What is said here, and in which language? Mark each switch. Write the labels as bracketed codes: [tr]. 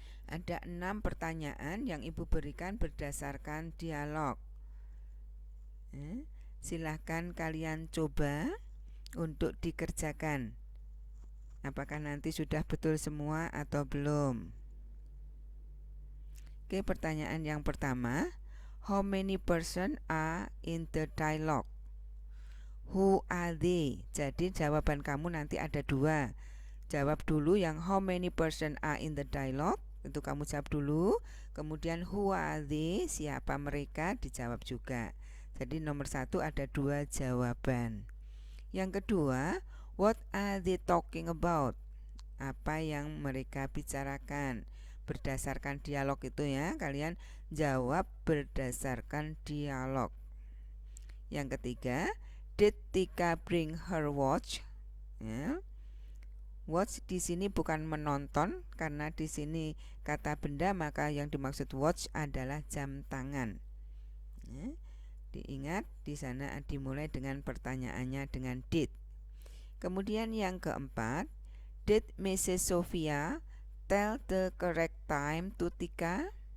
[id] Ada 6 pertanyaan yang ibu berikan berdasarkan dialog. Silahkan kalian coba untuk dikerjakan. Apakah nanti sudah betul semua atau belum? Oke, pertanyaan yang pertama. [en] How many person are in the dialogue? Who are they? [id] Jadi jawaban kamu nanti ada 2. jawab dulu yang [en] how many person are in the dialogue, [id] itu kamu jawab dulu. Kemudian [en] who are they, [id] siapa mereka, dijawab juga. Jadi nomor 1 ada 2 jawaban. Yang kedua, [en] what are they talking about, [id] apa yang mereka bicarakan. Berdasarkan dialog itu ya, kalian jawab berdasarkan dialog. Yang ketiga, [en] did Tika bring her watch? [id] Ya. Watch di sini bukan menonton, karena di sini kata benda, maka yang dimaksud watch adalah jam tangan. Ya. Diingat di sana dimulai dengan pertanyaannya dengan did. Kemudian yang keempat, [en] did Mrs. Sophia tell the correct time to Tika?